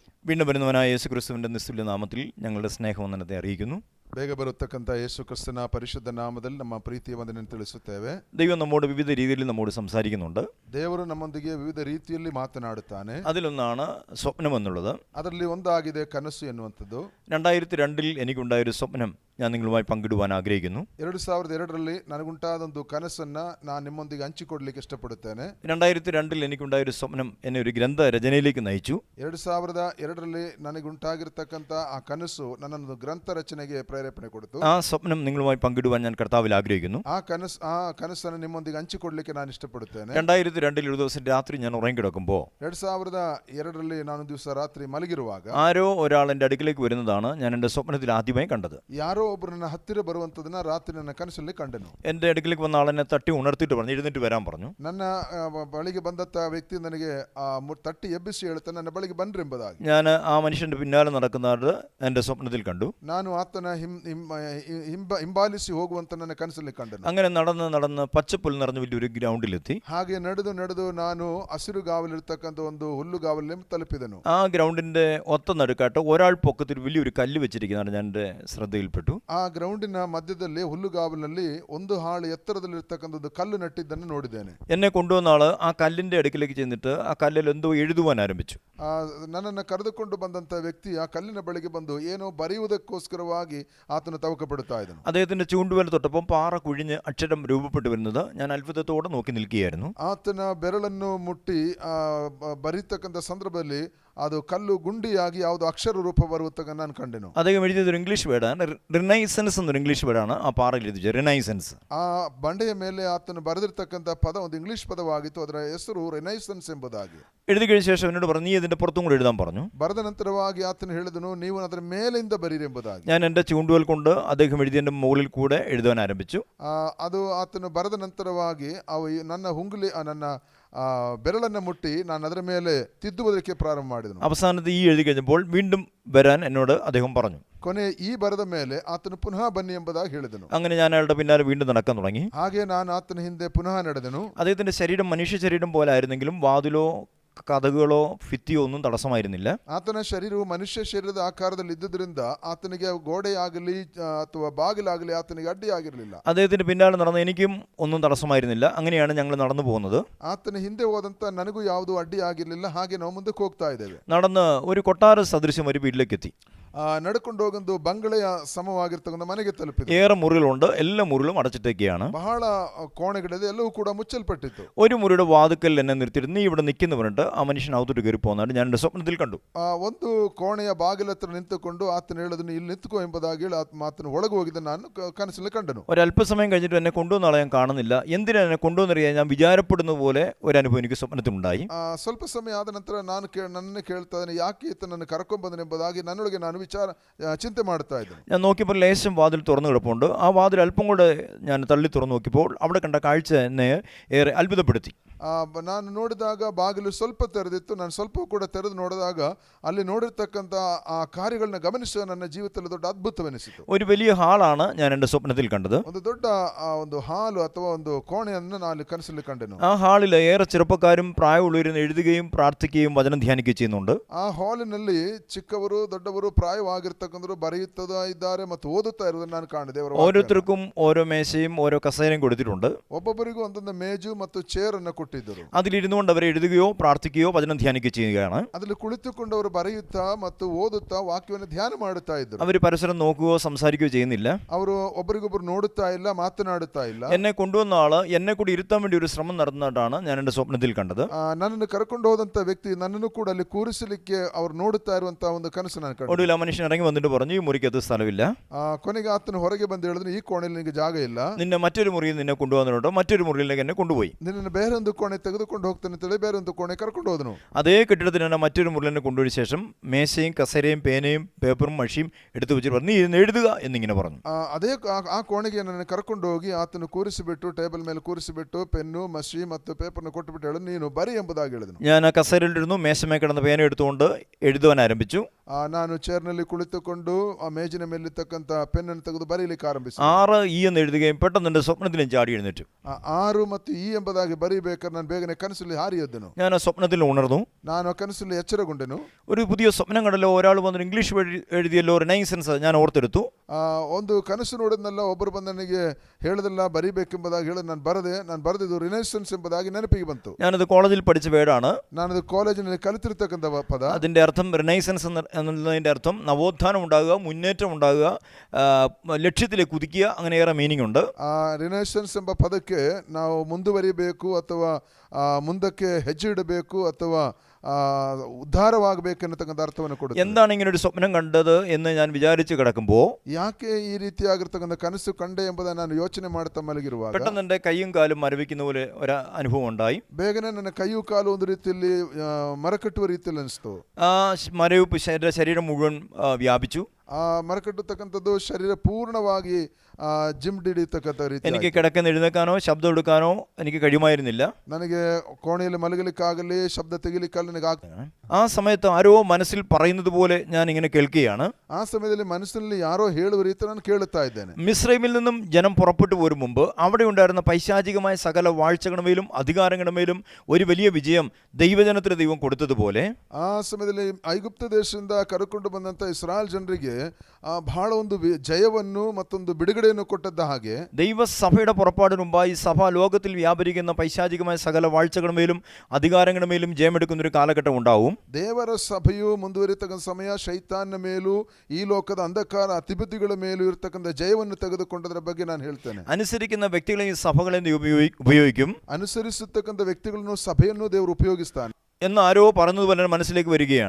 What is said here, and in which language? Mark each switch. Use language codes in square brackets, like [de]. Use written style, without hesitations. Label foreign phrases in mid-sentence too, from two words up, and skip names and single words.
[ml] വീണ്ടും വരുന്നവനായ യേശുക്രിസ്തുവിൻ്റെ നിസ്തുല്യ നാമത്തിൽ ഞങ്ങളുടെ സ്നേഹവന്ദനത്തെ അറിയിക്കുന്നു. [kn] ಬೇಗ ಬರುತ್ತಕ್ಕಂಥ ಯೇಸು ಕ್ರಿಸ್ತನ ಪರಿಶುದ್ಧ ನಾಮದಲ್ಲಿ ನಮ್ಮ ಪ್ರೀತಿಯ ವಂದನೆಯನ್ನು ತಿಳಿಸುತ್ತೇವೆ. [ml] ദൈവം നമ്മോട് വിവിധ രീതിയിൽ നമ്മോട് സംസാരിക്കുന്നുണ്ട്. [kn] ದೇವರು ನಮ್ಮೊಂದಿಗೆ ವಿವಿಧ ರೀತಿಯಲ್ಲಿ ಮಾತನಾಡುತ್ತಾನೆ. [ml] അതിലൊന്നാണ് സ്വപ്നം എന്നുള്ളത്. [kn] ಅದರಲ್ಲಿ ಒಂದಾಗಿದೆ ಕನಸು ಎನ್ನುವಂಥದ್ದು. [ml] 2002 എനിക്കുണ്ടായൊരു സ്വപ്നം ഞാൻ നിങ്ങളുമായി പങ്കിടുവാൻ ആഗ്രഹിക്കുന്നു. [kn] 2002ರಲ್ಲಿ ನನಗುಂಟಾದೊಂದು ಕನಸನ್ನ ನಾನು ನಿಮ್ಮೊಂದಿಗೆ ಹಂಚಿಕೊಡ್ಲಿಕ್ಕೆ ಇಷ್ಟಪಡುತ್ತೇನೆ. [ml] 2002 എനിക്കുണ്ടായൊരു സ്വപ്നം എന്നെ ഒരു ഗ്രന്ഥ രചനയിലേക്ക് നയിച്ചു. [kn] 2002ರಲ್ಲಿ ನನಗುಂಟಾಗಿರ್ತಕ್ಕಂಥ ಆ ಕನಸು ನನ್ನನ್ನು ಗ್ರಂಥ ರಚನೆಗೆ ಪ್ರೇರೇಪಣೆ ಕೊಡ್ತು. [ml] ആ സ്വപ്നം നിങ്ങളുമായി പങ്കിടുവാൻ ഞാൻ കർത്താവിൽ ആഗ്രഹിക്കുന്നു. [kn] ಆ ಕನಸನ್ನು ನಿಮ್ಮೊಂದಿಗೆ ಹಂಚಿಕೊಡ್ಲಿಕ್ಕೆ ನಾನು ಇಷ್ಟಪಡುತ್ತೇನೆ. [ml] 2002 ഒരു ദിവസം രാത്രി ഞാൻ ഉറങ്ങിക്കിടക്കുമ്പോൾ [kn] 2002ರಲ್ಲಿ ನಾನು ದಿವಸ ರಾತ್ರಿ ಮಲಗಿರುವಾಗ [ml] ആരോ ഒരാൾ എൻ്റെ അടുക്കിലേക്ക് വരുന്നതാണ് ഞാൻ എൻ്റെ സ്വപ്നത്തിൽ ആദ്യമായി കണ്ടത്. [kn] ಯಾರೋ ಒಬ್ಬರು ನನ್ನ ಹತ್ತಿರ ಬರುವಂತದನ್ನ ರಾತ್ರಿ ನನ್ನ ಕನಸಲ್ಲಿ ಕಂಡೆನು. [ml] എൻ്റെ അടുക്കിലേക്ക് വന്ന ആളെന്നെ തട്ടി ഉണർത്തിയിട്ട് പറഞ്ഞു, എഴുന്നേറ്റ് വരാൻ പറഞ്ഞു. [kn] ನನ್ನ ಬಳಿಗೆ ಬಂದಂತ ವ್ಯಕ್ತಿ ನನಗೆ ತಟ್ಟಿ ಎಬ್ಬಿಸಿ ಹೇಳುತ್ತಾ ನನ್ನ ಬಳಿಗೆ ಬನ್ರಿ ಎಂಬುದಾಗಿ. [ml] ഞാൻ ആ മനുഷ്യൻ്റെ പിന്നാലെ നടക്കുന്നത് എൻ്റെ സ്വപ്നത്തിൽ കണ്ടു. [kn] ನಾನು ಆತನ ಹಿಂಬಾಲಿಸಿ ಹೋಗುವಂತ ನನ್ನ ಕನಸಲ್ಲಿ ಕಂಡನು. [ml] അങ്ങനെ നടന്ന് പച്ചപ്പുൽ നിറഞ്ഞ വലിയൊരു ഗ്രൗണ്ടിലെത്തി. [kn] ಹಾಗೆ ನಡೆದು ನಾನು ಹಸಿರುಗಾವಲಿರ್ತಕ್ಕಂಥ ಒಂದು ಹುಲ್ಲುಗಾವಲಿಗೆ ತಲುಪಿದನು. [ml] ആ ഗ്രൗണ്ടിന്റെ ഒത്ത നടുക്കാട്ട് ഒരാൾ പൊക്കത്തിൽ വലിയൊരു കല്ല് വെച്ചിരിക്കുന്നതാണ് ഞാൻ എൻ്റെ ശ്രദ്ധയിൽപ്പെട്ടു. [kn] ಆ ಗ್ರೌಂಡಿನ ಮಧ್ಯದಲ್ಲಿ ಹುಲ್ಲುಗಾವಲಿನಲ್ಲಿ ಒಂದು ಹಾಳು ಎತ್ತರದಲ್ಲಿರ್ತಕ್ಕಂಥದ್ದು ಕಲ್ಲು ನಟ್ಟಿದ್ದನ್ನು ನೋಡಿದ್ದೇನೆ. [ml] എന്നെ കൊണ്ടുവന്ന ആള് ആ കല്ലിന്റെ അടുക്കിലേക്ക് ചെന്നിട്ട് ആ കല്ലിൽ എന്തോ എഴുതുവാൻ ആരംഭിച്ചു. [kn] ನನ್ನನ್ನು ಕರೆದುಕೊಂಡು ಬಂದಂತ ವ್ಯಕ್ತಿ ಆ ಕಲ್ಲಿನ ಬಳಿಗೆ ಬಂದು ಏನೋ ಬರೆಯುವುದಕ್ಕೋಸ್ಕರವಾಗಿ ಆತನು ತವಕಪಡುತ್ತಾ ಇದ್ದನು. [ml] അദ്ദേഹത്തിന്റെ ചൂണ്ടുവിരൽ തൊട്ടപ്പം പാറ കുഴിഞ്ഞ് അക്ഷരം രൂപപ്പെട്ടു വരുന്നത് ഞാൻ അത്ഭുതത്തോടെ നോക്കി നിൽക്കുകയായിരുന്നു. [kn] ಆತನ ಬೆರಳನ್ನು ಮುಟ್ಟಿ ಬರೀತಕ್ಕಂಥ ಸಂದರ್ಭದಲ್ಲಿ ಅದು ಕಲ್ಲು ಗುಂಡಿಯಾಗಿ ಯಾವುದು ಅಕ್ಷರ ರೂಪ ಬರುವುದನ್ನು ನಾನು ಕಂಡೆನು. [ml] അദ്ദേഹം എഴുതിയത് ഒരു ഇംഗ്ലീഷ് വേർഡാണ്, റിനൈസൻസ് എന്നൊരു ഇംഗ്ലീഷ് വേർഡാണ് ആ പാറയിൽ എഴുതിയത്, റിനൈസൻസ്. [kn] ಆ ಬಂಡೆಯ ಮೇಲೆ ಆತನು ಬರೆದಿರ್ತಕ್ಕಂಥ ಪದ ಒಂದು ಇಂಗ್ಲಿಷ್ ಪದವಾಗಿತ್ತು, ಅದರ ಹೆಸರು ರಿನೈಸನ್ಸ್ ಎಂಬುದಾಗಿ. [ml] എഴുതി കഴിഞ്ഞ ശേഷം എന്നോട് പറഞ്ഞു, നീ ഇതിന്റെ പുറത്തും കൂടെ എഴുതാൻ പറഞ്ഞു. [kn] ಬರೆದ ನಂತರವಾಗಿ ಆತನು ಹೇಳಿದನು, ನೀವು ಅದರ ಮೇಲಿಂದ ಬರೀರಿ ಎಂಬುದಾಗಿ. [ml] ഞാൻ എൻ്റെ ചൂണ്ടുവൽ കൊണ്ട് അദ്ദേഹം എഴുതിയതിന്റെ മുകളിൽ കൂടെ എഴുതാൻ ആരംഭിച്ചു. [kn] ಅದು ಆತನು ಬರೆದ ನಂತರವಾಗಿ ನನ್ನ ಬೆರಳನ್ನು ಮುಟ್ಟಿ ನಾನು ಅದರ ಮೇಲೆ ತಿದ್ದುವುದಕ್ಕೆ ಪ್ರಾರಂಭ ಮಾಡಿದನು. [ml] അവസാനത്ത് ഈ എഴുതി കഴിഞ്ഞപ്പോൾ വീണ്ടും വരാൻ എന്നോട് അദ്ദേഹം പറഞ്ഞു. [kn] ಕೊನೆ ಈ ಬರೆದ ಮೇಲೆ ಆತನು ಪುನಃ ಬನ್ನಿ ಎಂಬುದಾಗಿ ಹೇಳಿದನು. [ml] അങ്ങനെ ഞാൻ അയാളുടെ പിന്നാലെ വീണ്ടും നടക്കാൻ തുടങ്ങി. [kn] ಹಾಗೆ ನಾನು ಆತನ ಹಿಂದೆ ಪುನಃ ನಡೆದನು. [ml] അദ്ദേഹത്തിന്റെ ശരീരം മനുഷ്യ ശരീരം പോലെ ആയിരുന്നെങ്കിലും വാതിലോ കഥകളോ ഭിത്തിയോ ഒന്നും തടസ്സമായിരുന്നില്ല. [kn] ಆತನ ಶರೀರವು ಮನುಷ್ಯ ಶರೀರದ ಆಕಾರದಲ್ಲಿ ಇದ್ದುದರಿಂದ ಆತನಿಗೆ ಗೋಡೆಯಾಗಲಿ ಅಥವಾ ಬಾಗಿಲಾಗಲಿ ಆತನಿಗೆ ಅಡ್ಡಿಯಾಗಿರಲಿಲ್ಲ. [ml] അദ്ദേഹത്തിന്റെ പിന്നാലെ നടന്ന എനിക്കും ഒന്നും തടസ്സമായിരുന്നില്ല. അങ്ങനെയാണ് ഞങ്ങൾ നടന്നു പോകുന്നത്. [kn] ಆತನ ಹಿಂದೆ ಹೋದಂತ ನನಗೂ ಯಾವುದೂ ಅಡ್ಡಿಯಾಗಿರಲಿಲ್ಲ. ಹಾಗೆ ನಾವು ಮುಂದಕ್ಕೆ ಹೋಗ್ತಾ ಇದ್ದೇವೆ. [ml] നടന്ന് ഒരു കൊട്ടാര സദൃശ്യം ഒരു വീട്ടിലേക്ക് എത്തി. [kn] ನಡ್ಕೊಂಡು ಹೋಗೊಂದು ಬಂಗಳೆಯ ಸಮವಾಗಿರ್ತಕ್ಕಂಥ ಮನೆಗೆ ತಲುಪಿದೆ. [ml] ഏറെ മുറികളുണ്ട്, എല്ലാ മുറികളും അടച്ചിട്ടേക്കാണ്. [kn] ಬಹಳ ಕೋಣೆಗಳಿದೆ, ಎಲ್ಲವೂ ಕೂಡ ಮುಚ್ಚಲ್ಪಟ್ಟಿತ್ತು. [ml] ഒരു മുറിയുടെ വാതുക്കൽ എന്നെ നിർത്തിയിട്ട് നീ ഇവിടെ നിൽക്കുന്നവരുണ്ട്, ആ മനുഷ്യൻ അകത്തോട്ട് കയറി പോകുന്നതാണ് ഞാൻ എൻ്റെ സ്വപ്നത്തിൽ കണ്ടു. [kn] ಒಂದು ಕೋಣೆಯ ಬಾಗಿಲ ಹತ್ರ ನಿಂತುಕೊಂಡು ಆತನ ಹೇಳಿದನು, ಇಲ್ಲಿ ನಿಂತುಕೋ ಎಂಬುದಾಗಿ ಹೇಳಿ ಆತನ ಒಳಗೆ ಹೋಗಿದ್ದ ನಾನು ಕನಸಲ್ಲಿ ಕಂಡನು. [ml] ഒരല്പസമയം കഴിഞ്ഞിട്ട് എന്നെ കൊണ്ടുവന്ന ആളെ ഞാൻ കാണുന്നില്ല. എന്തിനാ എന്നെ കൊണ്ടുവന്നറിയാൻ ഞാൻ വിചാരപ്പെടുന്ന പോലെ ഒരു അനുഭവം എനിക്ക് സ്വപ്നത്തിലുണ്ടായി. [kn] ಸ್ವಲ್ಪ ಸಮಯ ಆದ ನಂತರ ನನ್ನನ್ನು ಕೇಳ್ತಾ ಇದ್ದೇನೆ, ಯಾಕೆ ಈತ ನನ್ನ ಕರ್ಕೊಂಡ್ಬಂದನು ಎಂಬುದಾಗಿ ನನ್ನೊಳಗೆ ನಾನು ಚಿಂತೆ ಮಾಡ್ತಾ ಇದ್ದೇನೆ. [ml] ഞാൻ നോക്കിയപ്പോൾ ലേശം വാതിൽ തുറന്നു കിടപ്പുണ്ട്. ആ വാതിൽ അല്പം കൂടെ ഞാൻ തള്ളി തുറന്നു നോക്കിയപ്പോൾ അവിടെ കണ്ട കാഴ്ച എന്നെ ഏറെ അത്ഭുതപ്പെടുത്തി. [kn] ನಾನು ನೋಡಿದಾಗ ಬಾಗಿಲು ಸ್ವಲ್ಪ ತೆರೆದಿತ್ತು. ನಾನು ಸ್ವಲ್ಪ ಕೂಡ ತೆರೆದು ನೋಡಿದಾಗ ಅಲ್ಲಿ ನೋಡಿರ್ತಕ್ಕಂಥ ಆ ಕಾರ್ಯಗಳನ್ನ ಗಮನಿಸುವ ನನ್ನ ಜೀವಿತದಲ್ಲಿ ದೊಡ್ಡ ಅದ್ಭುತವೆನಿಸಿತು. [ml] ഒരു വലിയ ഹാളാണ് ഞാൻ എൻ്റെ സ്വപ്നത്തിൽ കണ്ടത്. [kn] ಒಂದು ದೊಡ್ಡ ಒಂದು ಹಾಲು ಅಥವಾ ಒಂದು ಕೋಣೆಯನ್ನು ನಾನು ಕನಸಲ್ಲಿ ಕಂಡೆನು. [ml] ആ ഹാളിൽ ഏറെ ചെറുപ്പക്കാരും പ്രായമുള്ളവരും എഴുതുകയും പ്രാർത്ഥിക്കുകയും വചനം ധ്യാനിക്കുകയും ചെയ്യുന്നുണ്ട്. [kn] ಆ ಹಾಲಿನಲ್ಲಿ ಚಿಕ್ಕವರು ದೊಡ್ಡವರು ಪ್ರಾಯವಾಗಿರ್ತಕ್ಕಂಥವರು ಬರೆಯುತ್ತಾ ಇದ್ದಾರೆ ಮತ್ತು ಓದುತ್ತಾ ಇರುವುದನ್ನು ನಾನು ಕಾಣಿದೆ. [ml] ഓരോരുത്തർക്കും ഓരോ മേശയും ഓരോ കസേരയും കൊടുത്തിട്ടുണ്ട്. [kn] ಒಬ್ಬೊಬ್ಬರಿಗೂ ಒಂದೊಂದು ಮೇಜು ಮತ್ತು ಚೇರ್ ಅನ್ನು ಕೊಟ್ಟಿದ್ದರು. [ml] അതിലിരുന്നുകൊണ്ട് അവർ എഴുതുകയോ പ്രാർത്ഥിക്കുകയോ വചനം ധ്യാനിക്കുകയോ ചെയ്യുകയാണ്. [kn] ಅದರಲ್ಲಿ ಕುಳಿತುಕೊಂಡವರು ಬರೆಯುತ್ತಾ ಮತ್ತು ಓದುತ್ತಾ ವಾಕ್ಯವನ್ನು ಧ್ಯಾನ ಮಾಡುತ್ತಾ ಇದ್ದರು. [ml] അവർ പരസ്പരം നോക്കുകയോ സംസാരിക്കുകയോ ചെയ്യുന്നില്ല. [kn] ಅವರು ಒಬ್ಬರಿಗೊಬ್ಬರು ನೋಡುತ್ತಾ ಇಲ್ಲ, ಮಾತನಾಡುತ್ತಾ ಇಲ್ಲ. [ml] എന്നെ കൊണ്ടുവന്ന ആള് എന്നെ കൂടി ഇരുത്താൻ വേണ്ടി ഒരു ശ്രമം നടന്നതാണ് ഞാൻ എൻ്റെ സ്വപ്നത്തിൽ കണ്ടത്. [kn] ನನ್ನನ್ನು ಕರ್ಕೊಂಡು ಹೋದಂತ ವ್ಯಕ್ತಿ ನನ್ನನ್ನು ಕೂಡ ಅಲ್ಲಿ ಕೂರಿಸಲಿಕ್ಕೆ ಅವರು ನೋಡುತ್ತಾ ಇರುವಂತಹ ಒಂದು ಕನಸು ನಾನು ಕಂಡೆ. [ml] ഒടുവിൽ ആ മനുഷ്യൻ ഇറങ്ങി വന്നിട്ട് പറഞ്ഞു, ഈ മുറിക്കകത്ത് സ്ഥലമില്ല. [kn] ಕೊನೆಗೆ ಆತನು ಹೊರಗೆ ಬಂದು ಹೇಳಿದ್ರು, ಈ ಕೋಣೆಯಲ್ಲಿ ನಿನಗೆ ಜಾಗ ಇಲ್ಲ. [ml] നിന്നെ മറ്റൊരു മുറിയിൽ നിന്നെ കൊണ്ടുവന്നിട്ടുണ്ടോ, മറ്റൊരു മുറിയിലേക്ക് എന്നെ കൊണ്ടുപോയി. [kn] ನಿನ್ನನ್ನು ಬೇರೆ ಒಂದು ಕೋಣೆ ತೆಗೆದುಕೊಂಡು ಹೋಗ್ತಾನೆ ಅಂತೇಳಿ ಬೇರೆ ಒಂದು ಕೋಣೆ ಕರ್ಕೊಂಡು ಹೋದನು. [ml] അതേ കെട്ടിടത്തിൽ തന്നെ മറ്റൊരു മുറിയിൽ എന്നെ കൊണ്ടുപോയ ശേഷം മേശയും കസേരയും പേനയും പേപ്പറും മഷിയും എടുത്തു വെച്ചിട്ട് പറഞ്ഞു, നീ ഇരുന്ന് എഴുതുക എന്നിങ്ങനെ പറഞ്ഞു. [kn] ಅದೇ ಆ ಕೋಣೆಗೆ ನನ್ನನ್ನು ಕರ್ಕೊಂಡು ಹೋಗಿ ಆತನು ಕೂರಿಸಿಬಿಟ್ಟು ಟೇಬಲ್ ಮೇಲೆ ಕೂರಿಸಿಬಿಟ್ಟು ಪೆನ್ನು ಮಷಿ ಮತ್ತು ಪೇಪರ್ನ ಕೊಟ್ಟುಬಿಟ್ಟು ಹೇಳು, ನೀನು ಬರಿ ಎಂಬುದಾಗಿ ಹೇಳಿದನು. [ml] ഞാൻ ആ കസേരയിലിരുന്നു, മേശമേ കിടന്ന പേന എടുത്തുകൊണ്ട് എഴുതുവാൻ ആരംഭിച്ചു. [kn] ನಾನು ಚೇರ್ನಲ್ಲಿ ಕುಳಿತುಕೊಂಡು ಆ ಮೇಜಿನ ಮೇಲಿರ್ತಕ್ಕಂಥ ಪೆನ್ನನ್ನು ತೆಗೆದು ಬರೀಲಿಕ್ಕೆ ಆರಂಭಿಸಿದೆ. [ml] 6 എന്ന് എഴുതുകയും പെട്ടെന്ന് എൻ്റെ സ്വപ്നത്തിലും ചാടി എഴുന്നേറ്റു. [kn] 6 ಮತ್ತು ಈ ಎಂಬುದಾಗಿ ಬರೀಬೇಕಾದ್ರೆ ನಾನು ಬೇಗನೆ ಕನಸಲ್ಲಿ ಹಾರಿ ಎದ್ದನು. [ml] ഞാൻ ആ സ്വപ്നത്തിൽ ഉണർന്നു. [kn] ನಾನು ಆ കനಸಲ್ಲಿ എಚ್ಚರಗೊಂಡೆನು. [ml] ഒരു പുതിയ സ്വപ്നം കണ്ടല്ലോ, ഒരാൾ വന്ന് ഇംഗ്ലീഷ് എഴുതിയല്ലോ, റിനൈസൻസ്. ഞാൻ ഓർത്തെടുത്തു. [kn] ಒಂದು ಕನಸು ನೋಡಿದ್ನಲ್ಲ, ಒಬ್ಬರು ಬಂದು ನನಗೆ ಹೇಳದಲ್ಲ ಬರೀಬೇಕೆಂಬುದಾಗಿ ಹೇಳಿ ನಾನು ಬರೆದಿದ್ದು ರಿನೈಸೆನ್ಸ್ ಎಂಬುದಾಗಿ ನೆನಪಿಗೆ ಬಂತು. [ml] ഞാനത് കോളേജിൽ പഠിച്ച വേർഡാണ്. [kn] ನಾನದು ಕಾಲೇಜಿನಲ್ಲಿ ಕಲಿತಿರ್ತಕ್ಕಂಥ ಪದ. [ml] അതിൻ്റെ അർത്ഥം റിനൈസൻസ് എന്നുള്ളതിൻ്റെ അർത്ഥം നവോത്ഥാനം ഉണ്ടാകുക, മുന്നേറ്റം ഉണ്ടാകുക, ലക്ഷ്യത്തിലേക്ക് കുതിക്കുക, അങ്ങനെയേറെ മീനിങ് ഉണ്ട്. [kn] ರಿನೈಸೆನ್ಸ್ ಎಂಬ ಪದಕ್ಕೆ ನಾವು ಮುಂದುವರಿಬೇಕು ಅಥವಾ ಮುಂದಕ್ಕೆ ಹೆಜ್ಜೆ ಇಡಬೇಕು ಅಥವಾ ಉದ್ಧಾರವಾಗಬೇಕೆನ್ನತಕ್ಕಂಥ ಅರ್ಥವನ್ನು ಕೊಡುತ್ತೆ. [ml] എന്താണ് ഇങ്ങനെ ഒരു സ്വപ്നം കണ്ടത് എന്ന് ഞാൻ വിചാരിച്ച് കിടക്കുമ്പോൾ, [kn] ಯಾಕೆ ಈ ರೀತಿಯಾಗಿರ್ತಕ್ಕಂಥ ಕನಸು ಕಂಡೆ ಎಂಬುದನ್ನು ನಾನು ಯೋಚನೆ ಮಾಡುತ್ತಾ ಮಲಗಿರುವಾಗ [ml] പെട്ടെന്ന് എൻ്റെ കൈയും കാലും മരവിക്കുന്ന പോലെ ഒരു അനുഭവം ഉണ്ടായി. [kn] ಬೇಗನೆ ನನ್ನ ಕೈಯು ಕಾಲು ಒಂದು ರೀತಿಯಲ್ಲಿ ಮರಕಟ್ಟುವ ರೀತಿಯಲ್ಲಿ ಅನಿಸ್ತು. [ml] ആ മരവിപ്പ് എൻ്റെ ശരീരം മുഴുവൻ വ്യാപിച്ചു. [kn] ಆ ಮರಕಟ್ಟತಕ್ಕಂಥದ್ದು ಶರೀರ ಪೂರ್ಣವಾಗಿ ಜಿಮ್ಡಿಡಿತಕ್ಕಂಥ ರೀತಿ. [ml] എനിക്ക് കിടക്കുന്ന എഴുന്നേക്കാനോ ശബ്ദം എടുക്കാനോ എനിക്ക് കഴിയുമായിരുന്നില്ല. [kn] ನನಗೆ ಕೋಣೆಯಲ್ಲಿ ಮಲಗಲಿಕ್ಕಾಗಲಿ ಶಬ್ದ ತೆಗಿಲಿಕ್ಕಾಗಲಿ ನನಗೆ [ml] ആ സമയത്ത് ആരോ മനസ്സിൽ പറയുന്നത് പോലെ ഞാൻ ഇങ്ങനെ കേൾക്കുകയാണ്. [kn] ಆ ಸಮಯದಲ್ಲಿ ಮನಸ್ಸಿನಲ್ಲಿ ಯಾರೋ ಹೇಳುವ ರೀತಿ ನಾನು ಕೇಳುತ್ತಾ ಇದ್ದೇನೆ. [ml] മിസ്രൈമിൽ നിന്നും ജനം പുറപ്പെട്ടു പോരും മുമ്പ് അവിടെ ഉണ്ടായിരുന്ന പൈശാചികമായ സകല വാഴ്ചകളുടെ മേലും അധികാരങ്ങളുടെ മേലും ഒരു വലിയ വിജയം ദൈവജനത്തിന് ദൈവം കൊടുത്തതുപോലെ [kn] ಆ ಸಮಯದಲ್ಲಿ ಐಗುಪ್ತ ದೇಶದಿಂದ ಕರೆಕೊಂಡು ಬಂದಂತ ಇಸ್ರಾಯೇಲ್ ಜನರಿಗೆ ಬಹಳ ಒಂದು ಜಯವನ್ನು ಮತ್ತೊಂದು ಬಿಡುಗಡೆಯನ್ನು ಕೊಟ್ಟದ್ದ ಹಾಗೆ [ml] ദൈവസഭയുടെ പുറപ്പാടിന് മുമ്പായി സഭ ലോകത്തിൽ വ്യാപരിക്കുന്ന പൈശാചികമായ സകല വാഴ്ചകളുടെ മേലും അധികാരങ്ങളുടെ മേലും ജയമെടുക്കുന്ന ഒരു കാലഘട്ടം ഉണ്ടാവും. [kn] ದೇವರ ಸಭೆಯು ಮುಂದುವರಿತಕ್ಕಂಥ ಸಮಯ ಶೈತಾನ್ನ ಮೇಲೂ ಈ ಲೋಕದ ಅಂಧಕಾರ ಅತಿಬುದ್ಧಿಗಳ ಮೇಲೂ ಇರತಕ್ಕಂಥ ಜಯವನ್ನು ತೆಗೆದುಕೊಂಡದರ ಬಗ್ಗೆ ನಾನು ಹೇಳ್ತೇನೆ. [ml] അനുസരിക്കുന്ന വ്യക്തികളെയും സഭകളെയും ഉപയോഗിക്കും. [kn] ಅನುಸರಿಸತಕ್ಕಂಥ ವ್ಯಕ್ತಿಗಳನ್ನು ಸಭೆಯನ್ನು ದೇವರು ಉಪಯೋಗಿಸ್ತಾನೆ [ml] എന്ന് ആരോ പറഞ്ഞതുപോലെ മനസ്സിലേക്ക് വരികയാണ്.